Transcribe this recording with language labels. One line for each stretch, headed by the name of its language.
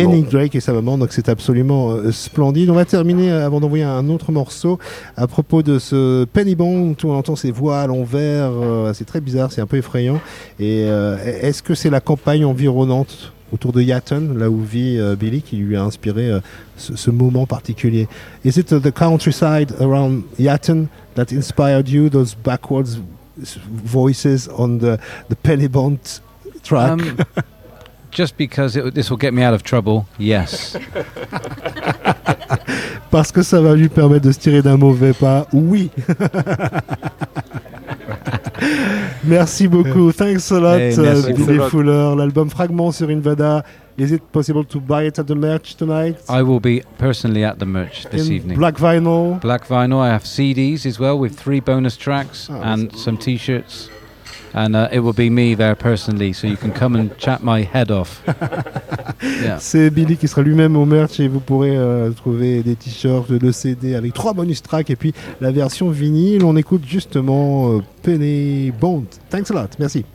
French: Et Nick Drake et sa maman, donc c'est absolument splendide. On va terminer, avant d'envoyer un autre morceau, à propos de ce Penny Bond, où on entend ses voix à l'envers, c'est très bizarre, c'est un peu effrayant. Et est-ce que c'est la campagne environnante autour de Yatton, là où vit Billy, qui lui a inspiré ce moment particulier?
English: Is it the countryside around Yatton that inspired you, those backwards voices on the Penny Bond track? Just because this will get me out of trouble, yes.
French: Parce que ça va lui permettre de se tirer d'un mauvais pas, oui. Merci beaucoup.
English: Thanks a lot,
French: Billy Fuller. L'album Fragment sur Invada.
English: Is it possible to buy it at the merch tonight? I will be personally at the merch this evening. Black vinyl. Black vinyl. I have CDs as well with three bonus tracks and some T-shirts. And it will be me there personally, so you can come and chat my head off. Yeah.
French: C'est Billy qui sera lui-même au merch, et vous pourrez trouver des T-shirts, le CD avec trois bonus tracks et puis la version vinyle. On écoute justement Penny Bond.
English: Thanks a lot.
French: Merci.